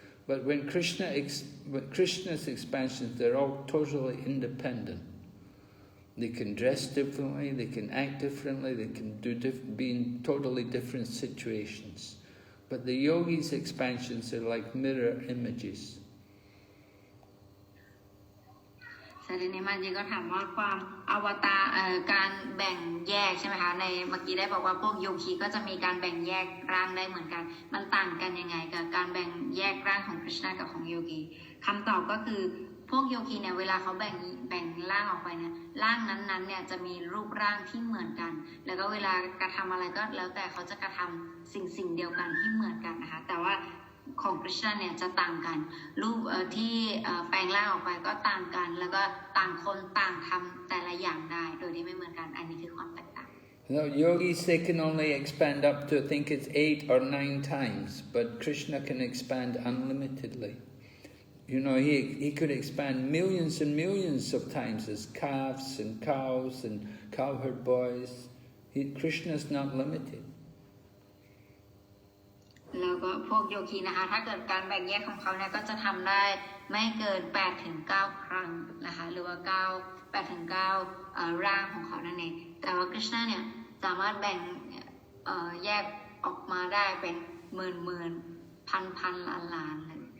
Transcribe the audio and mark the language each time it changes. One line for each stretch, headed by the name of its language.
English: But when Krishna's expansions, they're all totally independent. They can dress differently, they can act differently, they can be in totally different situations. But the yogi's expansions are like mirror images.
Thai: แสดงในมันจีก็ถามว่าความอวตารการแบ่งแยกใช่ไหมคะในเมื่อกี้ได้บอกว่าพวกโยคีก็จะมีการแบ่งแยกร่างได้เหมือนกันมันต่างกันยังไงกับการแบ่งแยกร่างของกฤษณะกับของโยคีคำตอบก็คือพวกโยคีเนี่ยเวลาเขาแบ่งร่างออกไปเนี่ยร่างนั้นๆเนี่ยจะมีรูปร่างที่เหมือนกันแล้วก็เวลากระทำอะไรก็แล้วแต่เขาจะกระทำสิ่งเดียวกันที่เหมือนกันนะคะแต่ว่า ของกฤษณะเนี่ยจะต่างกันรูปที่แปลงร่างออกไปก็ต่างกันแล้วก็ต่างคนต่างทำแต่ละอย่างได้โดยที่ไม่เหมือนกันอันนี้คือความแตกต่าง
English: No, yogis, they can only expand up to, I think it's 8 or 9 times, but Krishna can expand unlimitedly. You know, he could expand millions and millions of times as calves and cows and cowherd boys. Krishna's not limited.
Thai: แล้วก็พวกโยคีนะคะถ้าเกิดการแบ่งแยกของเขาเนี่ยก็จะทำได้ไม่เกิน 8-9 ครั้งนะคะหรือว่า8-9 ร่างของเขานั่นเองแต่ว่ากฤษณะเนี่ยสามารถแบ่งแยกออกมาได้เป็นหมื่นพันล้านเลย